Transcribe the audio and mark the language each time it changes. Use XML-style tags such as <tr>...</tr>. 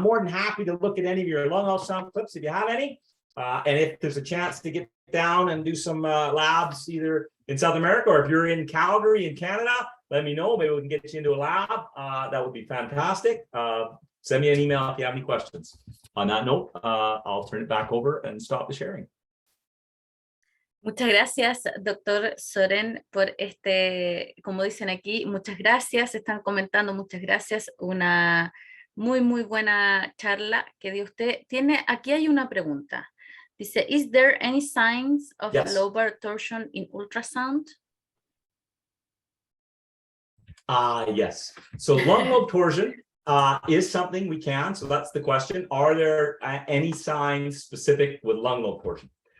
<en>I'm more than happy to look at any of your lung ultrasound clips if you have any. And if there's a chance to get down and do some labs either in South America or if you're in Calgary in Canada, let me know. Maybe we can get you into a lab. That would be fantastic. Send me an email if you have any questions. On that note, I'll turn it back over and stop the sharing.</en> <es>Muchas gracias, doctor Soren, por como dicen aquí, muchas gracias, están comentando, muchas gracias, una muy, muy buena charla que dio usted. Aquí hay una pregunta. Dice,</es> <en>is there any signs of lobar torsion in ultrasound? Yes. So lung lobe torsion is something we can. So that's the question. Are there any signs specific with lung lobe torsion?</en>